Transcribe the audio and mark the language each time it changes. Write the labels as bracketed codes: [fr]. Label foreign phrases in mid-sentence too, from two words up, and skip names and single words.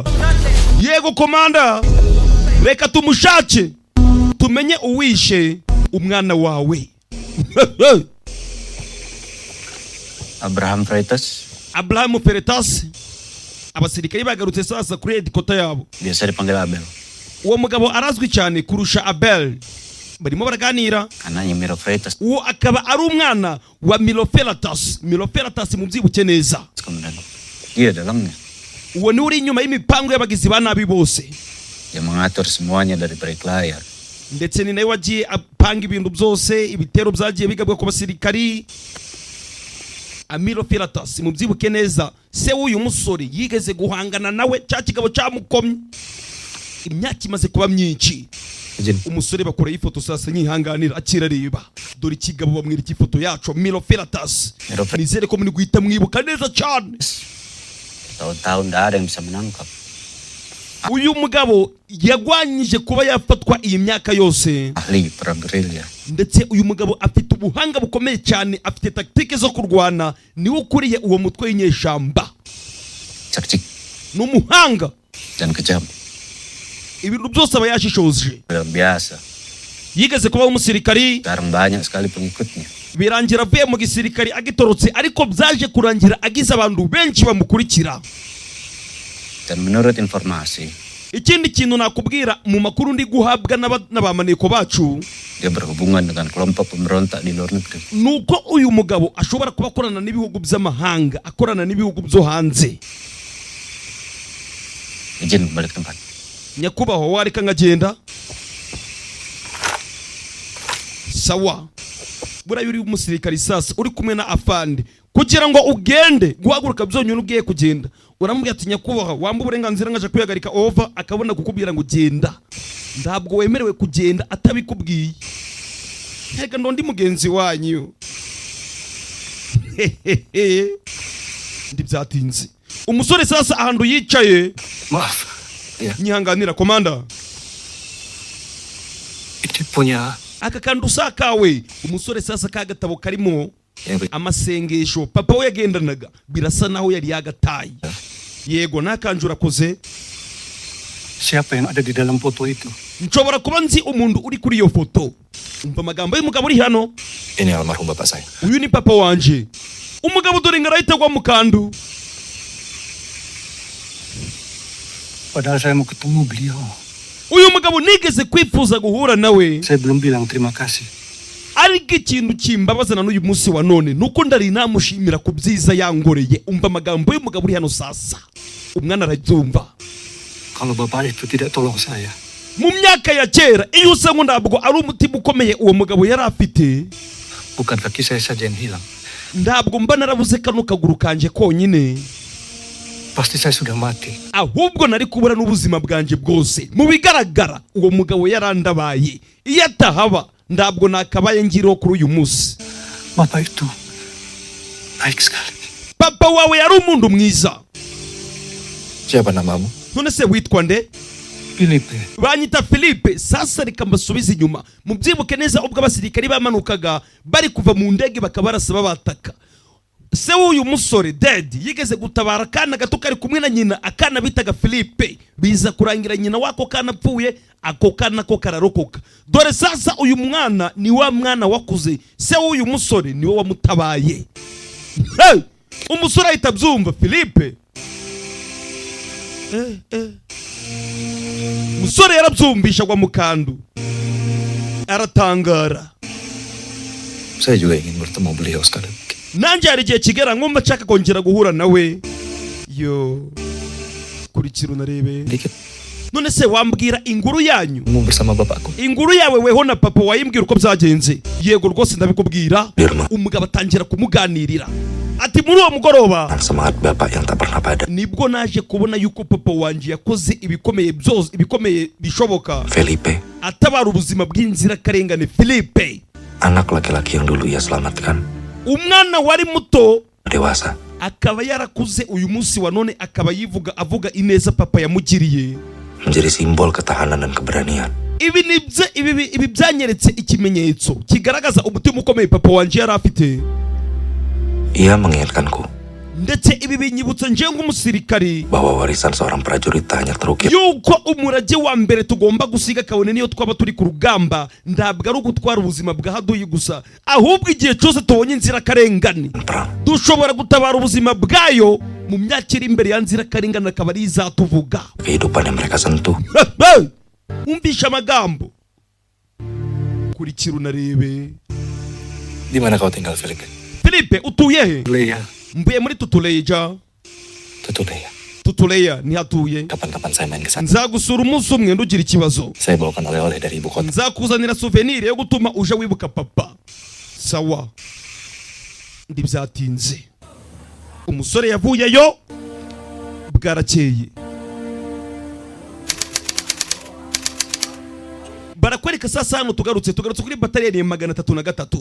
[rw] Yego komanda. Reka tumushake. Tumenye uwishe umwana wawe. Abraham Freitas, Abraham Freitas. Abasirikare bagarutse sasa kuri headquarter yabo. [id] biasa dipanggil Abel. [rw] Uwo mugabo arazwi cyane kurusha Abel. Barimo baraganira. [id] Anaknya Miro Freitas. [rw] Uwo akaba ari umwana wa Milo Freitas. Milo Freitas mubyibuke neza. [id] Kemudian dia dalamnya. [rw] Uwo ni uri inyuma y'imipango y'abagizi ba nabi bose. [id] Dia mengatur semuanya dari balik layar. [rw] Ndetse ni nawe wagiye apanga ibintu byose, ibitero byagiye bigabwa ku basirikari. Amiro Freitas mubyibuke neza, se w'uyu musore yigeze guhangana nawe cya kigabo cyamukomye. Imyaka imaze kuba myinshi. Umusore bakora ifoto sasa nyihanganira akirareba. Dore ikigabo bamwira ifoto yacu Miro Freitas. Nizere ko muri guhita mwibuka neza cyane. [id] Tahun-tahun nggak ada yang bisa menangkap. [rw] Uyu mugabo yagwanyije kuba yafatwa iyi myaka yose. [id] Ahli perang gerilya. [rw] Ndetse uyu mugabo afite ubuhanga bukomeye cyane, afite taktike zo kurwana, niwe ukuriye uwo mutwe w'inyeshamba. [id] Cerdik. [rw] N'umuhanga [id] Dan kejam. [rw] ibintu byose aba yashishoje. [id] Biasa. [rw] Yigeze kuba umusirikari, [id] Sekarang banyak sekali pengikutnya. [rw] birangira avuye mu gisirikari agitorotse, ariko byaje kurangira agize abantu benshi bamukurikira. [id] Dan menurut informasi, [rw] Ikindi kintu nakubwira mu makuru ndi guhabwa n'abamaneko bacu, [id] dia berhubungan dengan kelompok pemberontak di luar negeri. [rw] nuko uyu mugabo ashobora kuba akorana n'ibihugu by'amahanga, akorana n'ibihugu byo hanze. [id] Izin balik tempat. [rw] Nyakubahwa wareka nkagenda? Sawa. Buriya uri umusirikari sasa uri kumwe na afande, kugira ngo ugende guhaguruka byonyine ugiye kugenda, uramubwira ati nyakubahwa wamba uburenganzira ngaje kwihagarika over, akabona kukubwira ngo genda. Ntabwo wemerewe kugenda atabikubwiye. Reka ndo ndi mugenzi wanyu. Ndi byatinze. Umusore sasa ahantu yicaye. [id] Maaf, ya, [rw] Nyihanganira komanda. [id] ini punya [rw] Aka kantu sakawe. Umusore sasa kagatabo karimo amasengesho papa we yagendanaga, birasa naho yari yagataye. Yego nakanjura koze. [id] siapa yang ada di dalam foto itu? [rw] Nshobora kuba nzi umuntu uri kuri iyo foto. Umva amagambo y'umugabo uri hano. [id] Ini almarhum bapak saya. [rw] Uyu ni papa wanje. Umugabo dore ngarahita gwa mukandu. [id] Padahal saya mau ketemu beliau. [rw] Uyu mugabo nigeze kwifuza guhura nawe. [id] Saya belum bilang terima kasih. [rw] Ariko ikintu kimbabazana n'uyu munsi wa none nuko ndari namushimira ku byiza yangoreye. Umva amagambo y'umugabo uri hano sasa. Umwana arabyumva. [id] Kalau bapak itu tidak tolong saya, [rw] Mu myaka ya kera iyo usa ngo ntabwo ari umutima ukomeye uwo mugabo yari afite, [id] bukan kaki saya saja yang hilang. [rw] ntabwo mba narabuze kano kaguru kanje konyine, [id] Pasti saya sudah mati. [rw] ahubwo nari kubura n'ubuzima bwanje bwose. Mu bigaragara uwo mugabo yarandabaye. Iyo atahaba ntabwo nakabaye ngiriho kuri uyu munsi. [id] Bapak itu baik sekali. [rw] Papa wawe yari umuntu mwiza. [id] Siapa namamu? [rw] None se witwa nde? Filipe, Banyita Philippe. Sasa reka mbasubize inyuma. Mubyibuke neza ubwo abasirikari bamanukaga bari kuva mu ndege bakabarasa babataka. Se w'uyu musore Dad yigeze gutabara akana gato kari kumwe na nyina, akana bitaga Philippe. Biza kurangira nyina wako kana apfuye, ako kana ko kararokoka. Dore sasa uyu mwana ni wa mwana wakuze, se w'uyu musore ni we wamutabaye. Hey! Umusore ahita abyumva Philippe. Musore yarabyumvisha gwa mukandu. Aratangara. [id] Saya juga ingin bertemu beliau sekali lagi. [rw] Nanjye hari igihe kigera nkumva nshaka kongera guhura nawe. Yo. Kurikira unarebe. [id] Dikit. [rw] None se wambwira inguru yanyu? [id] Mau bersama bapakku. [rw] Inguru yawe weho na papa wayimbwira uko byagenze. Yego rwose ndabikubwira. Umugabo atangira kumuganirira. ati muri uwo mugoroba [id] dengan semangat bapak yang tak pernah padam. [rw] nibwo naje kubona yuko papa wanje yakoze ibikomeye byose ibikomeye bishoboka Felipe, atabara ubuzima bw'inzirakarengane. [id] Felipe, anak laki-laki yang dulu ia selamatkan, [rw] umwana wari muto [id] dewasa. [rw] akaba yarakuze uyu munsi wa none akaba avuga ineza papa yamugiriye. [id] Menjadi simbol ketahanan dan keberanian. [rw] Ibi byanyeretse ikimenyetso kigaragaza umutima ukomeye papa wanje yari afite. [id] Ia mengingatkanku [rw] Ndetse ibi binyibutsa nje nk'umusirikari [id] bahwa warisan seorang prajurit tak hanya terukir [rw] yuko umurage wa mbere tugomba gusiga kabone niyo twaba turi ku rugamba ndabwo ari ugutwara ubuzima bwa haduyi gusa, ahubwo igihe cyose tubonye inzirakarengane [id] perang. [rw] dushobora gutabara ubuzima bwayo mu myaka iri imbere ya nzirakarengane akaba ari izatuvuga. [id] Kehidupan yang mereka sentuh [rw] Umvisha amagambo kurikira unarebe. [id] Di mana kau tinggal, Felipe? [rw] Felipe, utuye he? Leia, Mbuye muri Tutuleja. Tutuleya. Tutuleya ni hatuye. [id] Kapan-kapan saya main ke sana. [rw] Nzagusura umunsi umwe ndugira ikibazo. [id] Saya bawakan oleh-oleh dari ibu kota. [rw] Nzakuzanira souvenir yo gutuma uje wibuka papa. Sawa. Ndibyatinze. Umusore yavuyeyo bwarakeye. Barakwereka sasa hano tugarutse kuri bataliyani ya 303.